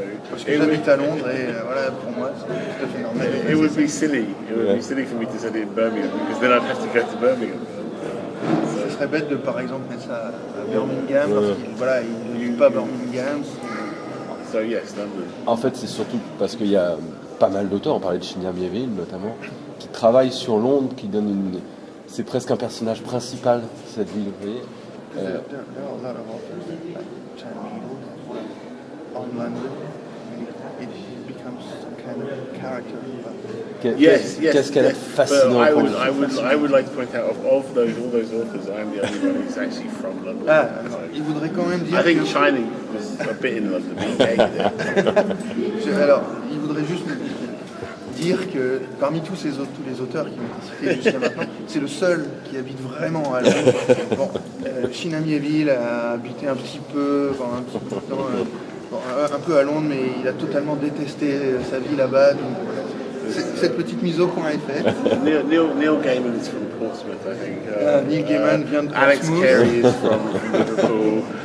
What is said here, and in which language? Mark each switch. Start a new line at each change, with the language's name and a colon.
French: Parce que j'habite à Londres et voilà, pour moi, c'est tout à fait normal.
English: It would be silly. It would be silly for me to say it in Birmingham because then I'd have to go to Birmingham.
French: Ça serait bête de, par exemple, mettre ça à Birmingham parce qu'il ne vit pas à Birmingham.
English: So yes, London.
French: En fait, c'est surtout parce qu'il y a pas mal d'auteurs, on parlait de China Miéville notamment, qui travaillent sur Londres, qui donnent une... C'est presque un personnage principal, cette ville, vous voyez.
English: There are a lot of authors like China Miéville on London. It becomes some kind of character. Yes.
French: Qu'est-ce qu'elle est fascinante.
English: I would like to point out all those authors, I'm the only one who's actually from London.
French: Alors, il voudrait quand même dire.
English: I think Shining was a bit in London.
French: Alors, il voudrait juste dire que parmi tous les auteurs qui ont été cités jusqu'à maintenant, c'est le seul qui habite vraiment à Londres. Bon, China Miéville a habité un petit peu de temps, un peu à Londres, mais il a totalement détesté sa vie là-bas. Donc, cette petite mise au point est faite.
English: Neil Gaiman is from Portsmouth, I think.
French: Neil Gaiman vient de Portsmouth.
English: Alex Carey is from Liverpool.